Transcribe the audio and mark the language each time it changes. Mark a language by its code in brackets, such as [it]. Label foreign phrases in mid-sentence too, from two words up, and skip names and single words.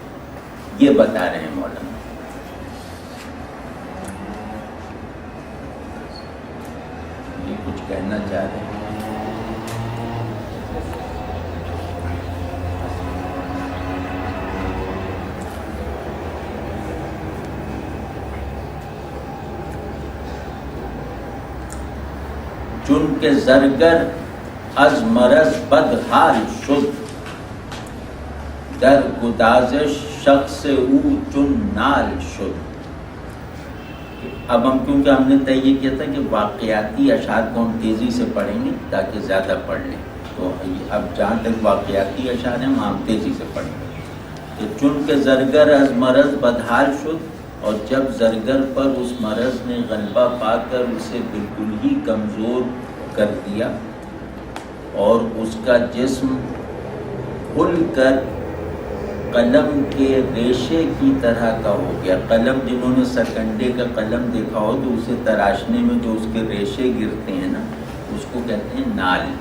[ur] یہ بتا رہے ہیں مولانا. یہ کچھ کہنا چاہ رہے ہیں. [fa] چن کے زرگر از مرض بدحال شد، در گدازش شخص او چون نال شد. [ur] اب کیونکہ ہم نے طے یہ کیا تھا کہ واقعاتی اشعار کو ہم تیزی سے پڑھیں گے تاکہ زیادہ پڑھ لیں. تو اب جہاں تک واقعاتی اشعار ہیں وہاں ہم تیزی سے پڑھیں گے. [fa] تو چن کے زرگر از مرض بدحال شد، [ur] اور جب زرگر پر اس مرض نے غلبہ پا کر اسے بالکل ہی کمزور کر دیا اور اس کا جسم کھل کر قلم کے ریشے کی طرح کا ہو گیا. قلم، جنہوں نے سرکنڈے کا قلم دیکھا ہو تو اسے تراشنے میں جو اس کے ریشے گرتے ہیں نا، اس کو کہتے ہیں نال.